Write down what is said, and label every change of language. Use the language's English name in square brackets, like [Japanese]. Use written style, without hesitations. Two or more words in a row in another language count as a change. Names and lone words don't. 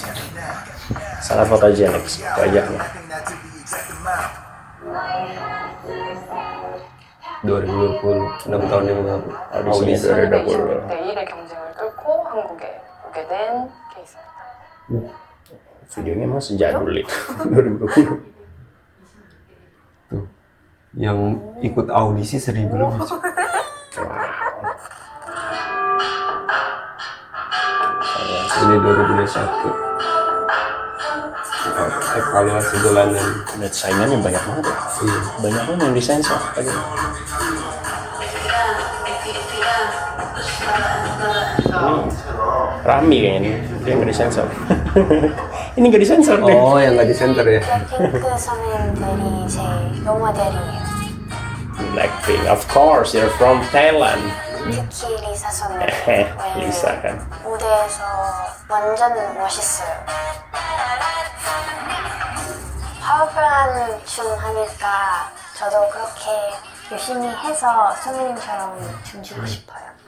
[Indonesian] Sangat fotogenik wajahnya. 2020, 6 tahun yang lalu. Audisinya 2020. [Korean] 내1의 경쟁을 뚫고 한국에 오게 된 케이스입니다. [Indonesian] Videonya emang sejadul itu 2020. Tuh. Yang ikut audisi 1.000 lebih. Ini 2021. Evaluasi bulanan. Lihat saingannya banyak banget ya. Iya. Banyak banget yang disensor tadi. Rami kayaknya nih, dia nggak disensor. Ini nggak disensor deh. Oh, yang nggak di center ya? [Korean] 핑크 선생님들이 제 롤모델이에요. [Indonesian] Blackpink, [English] of course, you're from Thailand. [Korean] 특히 리사 선생님. [Indonesian] Lisa kan. [Korean] 무대에서 완전 멋있어요. 파워풀한 춤 하니까 저도 그렇게 열심히 해서 선생님처럼 춤추고 싶어요.